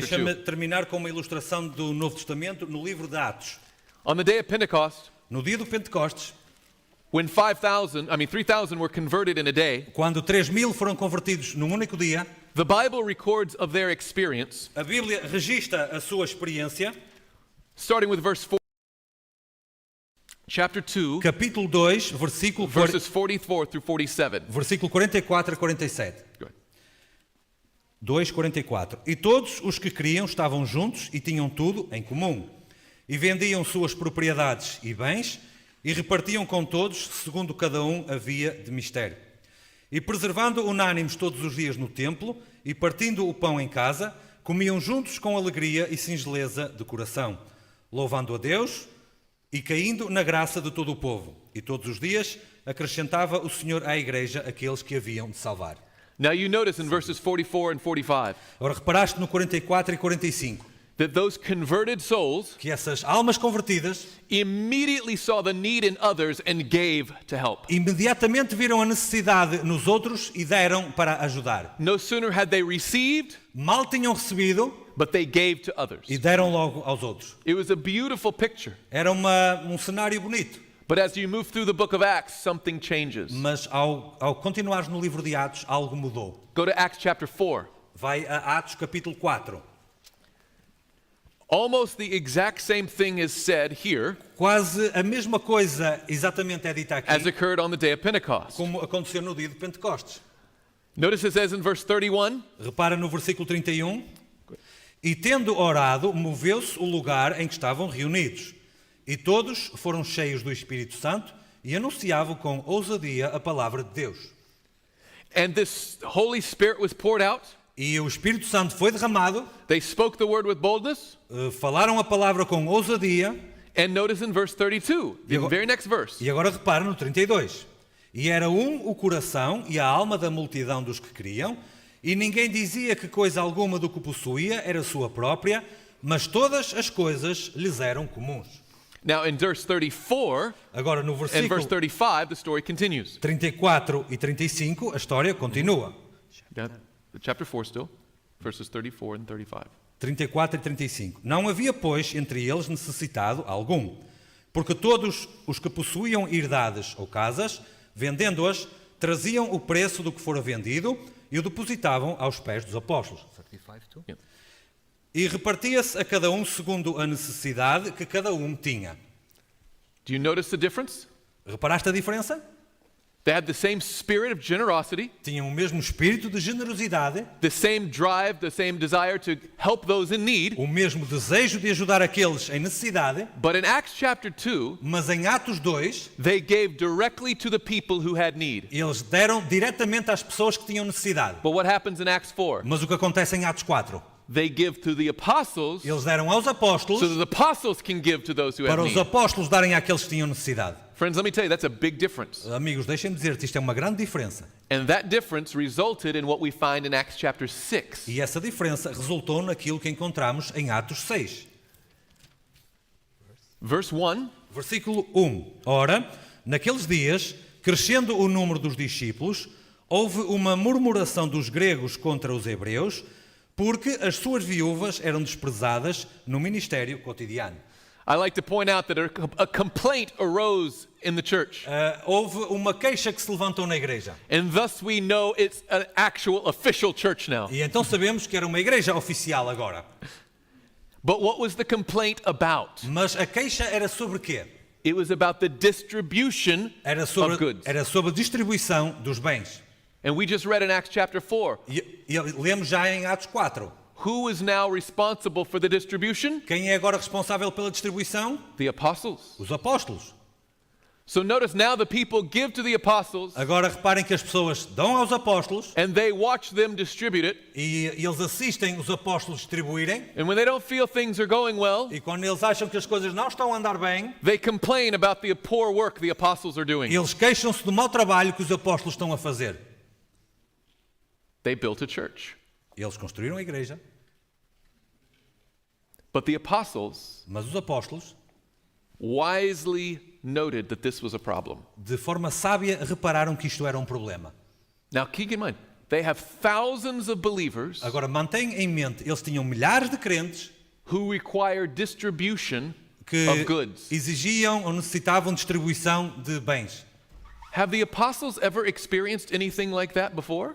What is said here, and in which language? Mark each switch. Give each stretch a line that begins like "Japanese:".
Portuguese: Deixa-me 2. terminar com uma ilustração do Novo Testamento no livro de Atos.
English: On the day of Pentecost,
Portuguese: No dia do Pentecostes,
English: when 3,000 were converted in a day,
Portuguese: quando 3.000 foram convertidos num único dia,
English: the Bible records of their experience,
Portuguese: a Bíblia registra a sua experiência,
English: starting with verse 4, chapter 2,
Portuguese: capítulo 2, versículo
English: verses 44 through 47.
Portuguese: versículo 44 a 47.
English: Go ahead. 2:44.
Portuguese: E todos os que criam estavam juntos e tinham tudo em comum. E vendiam suas propriedades e bens e repartiam com todos, segundo cada um havia de mistério. E preservando unânimes todos os dias no templo e partindo o pão em casa, comiam juntos com alegria e singeleza de coração, louvando a Deus e caindo na graça de todo o povo. E todos os dias acrescentava o Senhor à igreja aqueles que haviam de salvar.
English: Now you notice in verses 44 and 45
Portuguese: Agora reparaste no 44 e 45
English: that those converted souls
Portuguese: que essas almas convertidas
English: immediately saw the need in others and gave to help.
Portuguese: imediatamente viram a necessidade nos outros e deram para ajudar.
English: No sooner had they received,
Portuguese: Mal tinham recebido
English: but they gave to others.
Portuguese: e deram logo aos outros.
English: It was a beautiful picture.
Portuguese: Era um cenário bonito,
English: But as you move through the book of Acts, something changes.
Portuguese: mas ao continuares no livro de Atos, algo mudou.
English: Go to Acts chapter 4.
Portuguese: Vai a Atos capítulo 4.
English: Almost the exact same thing is said here
Portuguese: Quase a mesma coisa exatamente é dita
English: as
Portuguese: aqui
English: occurred on the day of Pentecost.
Portuguese: como aconteceu no dia de Pentecostes.
English: Notice it says in verse 31,
Portuguese: Repara no versículo 31. E tendo orado, moveu-se o lugar em que estavam reunidos. E todos foram cheios do Espírito Santo e anunciavam com ousadia a palavra de Deus.
English: and this Holy Spirit was poured out.
Portuguese: E o Espírito Santo foi derramado,
English: They spoke the word with boldness.
Portuguese: falaram a palavra com ousadia.
English: And notice in verse 32, the
Portuguese: agora-
English: very next verse.
Portuguese: E agora repara no 32. E era o coração e a alma da multidão dos que criam, e ninguém dizia que coisa alguma do que possuía era sua própria, mas todas as coisas lhes eram comuns.
English: Now in verse 34
Portuguese: Agora no
English: and verse
Portuguese: versículo
English: 35, the story continues.
Portuguese: 34 e 35, a história continua.
English: Chapter 4 still, verses 34 and 35.
Portuguese: 34 e 35. Não havia, pois, entre eles necessitado algum, porque todos os que possuíam herdades ou casas, vendendo-as, traziam o preço do que fora vendido e o depositavam aos pés dos apóstolos.
English: Yeah.
Portuguese: E repartia-se a cada um segundo a necessidade que cada um tinha.
English: Do you notice the difference?
Portuguese: Reparaste a diferença?
English: They had the same spirit of generosity,
Portuguese: Tinham o mesmo espírito de generosidade,
English: the same drive, the same desire to help those in need.
Portuguese: o mesmo desejo de ajudar aqueles em necessidade,
English: But in Acts chapter 2,
Portuguese: mas em Atos 2,
English: they gave directly to the people who had need.
Portuguese: eles deram diretamente às pessoas que tinham necessidade.
English: But what happens in Acts 4?
Portuguese: Mas o que acontece em Atos 4?
English: they give to the apostles
Portuguese: Eles deram aos apóstolos
English: so that the apostles can give to those who have
Portuguese: para os
English: need.
Portuguese: apóstolos darem àqueles que tinham necessidade.
English: Friends, let me tell you, that's a big difference.
Portuguese: Amigos, deixem-me dizer-te, isto é uma grande diferença.
English: And that difference resulted in what we find in Acts chapter 6.
Portuguese: E essa diferença resultou naquilo que encontramos em Atos 6.
English: Verse 1,
Portuguese: Versículo 1. Ora, naqueles dias, crescendo o número dos discípulos, houve uma murmuração dos gregos contra os hebreus, porque as suas viúvas eram desprezadas no ministério cotidiano.
English: I like to point out that a complaint arose in the church.
Portuguese: Houve uma queixa que se levantou na igreja.
English: And thus we know it's an actual official church now.
Portuguese: E então sabemos que era uma igreja oficial agora.
English: But what was the complaint about?
Portuguese: Mas a queixa era sobre quê?
English: It was about the distribution
Portuguese: Era
English: of
Portuguese: sobre,
English: goods.
Portuguese: era sobre a distribuição dos bens.
English: And we just read in Acts chapter 4.
Portuguese: E lemos já em Atos 4.
English: Who is now responsible for the distribution?
Portuguese: Quem é agora responsável pela distribuição?
English: The apostles.
Portuguese: Os apóstolos.
English: So notice now the people give to the apostles
Portuguese: Agora reparem que as pessoas dão aos apóstolos
English: and they watch them distribute it.
Portuguese: e eles assistem os apóstolos distribuírem.
English: And when they don't feel things are going well,
Portuguese: E quando eles acham que as coisas não estão a andar bem,
English: they complain about the poor work the apostles are doing.
Portuguese: eles queixam-se do mau trabalho que os apóstolos estão a fazer.
English: They built a church.
Portuguese: Eles construíram a igreja,
English: But the apostles
Portuguese: mas os apóstolos,
English: wisely noted that this was a problem.
Portuguese: de forma sábia, repararam que isto era um problema.
English: Now keep in mind, they have thousands of believers
Portuguese: Agora mantenham em mente, eles tinham milhares de crentes
English: who require distribution
Portuguese: que
English: of goods.
Portuguese: exigiam ou necessitavam distribuição de bens.
English: Have the apostles ever experienced anything like that before?